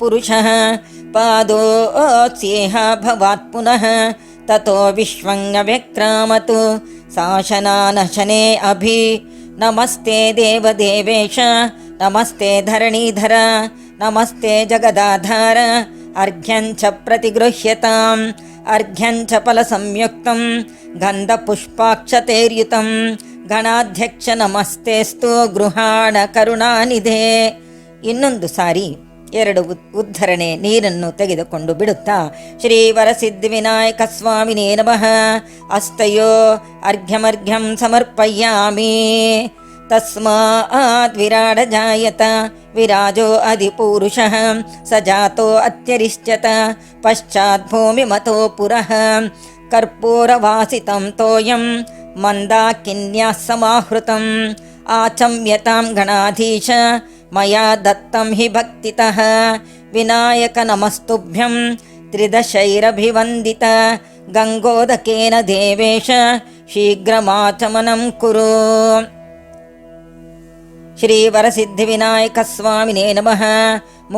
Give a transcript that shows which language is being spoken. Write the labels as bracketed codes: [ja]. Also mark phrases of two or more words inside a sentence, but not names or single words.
[sa] ಪುರುಷಃ ಪಾದೋ ಸ್ಯೇಹ ಭವಾತ್ ಪುನಃ ತತೋ ವಿಶ್ವಂಗವ್ಯಕ್ರಾಮತು ಶಾಸನಾನಶನೇ ಅಭಿ ನಮಸ್ತೆ ದೇವದೇವೇಶ ನಮಸ್ತೆ ಧರಣೀಧರ ನಮಸ್ತೆ ಜಗದಾಧಾರ ಅರ್ಘ್ಯಂಚ ಪ್ರತಿಗೃಹ್ಯತಾಂ ಅರ್ಘ್ಯಂಚ ಫಲಸಂಯುಕ್ತಂ ಗಂಧಪುಷ್ಪಾಕ್ಷತೈರ್ಯುತಂ ಗಣಾಧ್ಯಕ್ಷ ನಮಸ್ತೆಸ್ತು ಗೃಹಾಣ ಕರುಣಾನಿಧೆ. [kn] ಇನ್ನೊಂದು ಸಾರಿ 2 ಉದ್ಧರಣೆ ನೀರನ್ನು ತೆಗೆದುಕೊಂಡು ಬಿಡುತ್ತಾ [sa] ಶ್ರೀವರಸಿದ್ಧಿವಿನಾಯಕ ಸ್ವಾಮಿನೇ ನಮಃ. ಅಸ್ತಯೋ ಅರ್ಘ್ಯಮರ್ಘ್ಯಂ ಸಮರ್ಪಯಾಮಿ. ತಸ್ಮಾತ್ ವಿರಾಡ ಜಾಯತ ವಿರಾಜೋ ಅಧಿಪೂರುಷಃ ಸ ಜಾತೋ ಅತ್ಯರಿಷ್ಯತ ಪಶ್ಚಾತ್ ಭೂಮಿಮತೋ ಪುರಃ ಕರ್ಪೂರವಾಸಿತಂ ತೋಯಂ ಮಂದಾಕಿನ್ಯಾ ಸಮಾಹೃತಂ ಆಚಮ್ಯತಾಂ ಗಣಾಧೀಶ ಮಯಾ ದತ್ತಂ ಹಿ ಭಕ್ತಿತಃ ವಿನಾಯಕ ನಮಸ್ತುಭ್ಯಂ ತ್ರಿದಶೈರಭಿವಂದಿತ ಗಂಗೋದಕೇನ ದೇವೇಶ ಶೀಘ್ರಮಾಚಮನಂ ಕುರು. ಶ್ರೀವರಸಿದ್ಧಿವಿನಾಯಕ ಸ್ವಾಮಿನೇ ನಮಃ.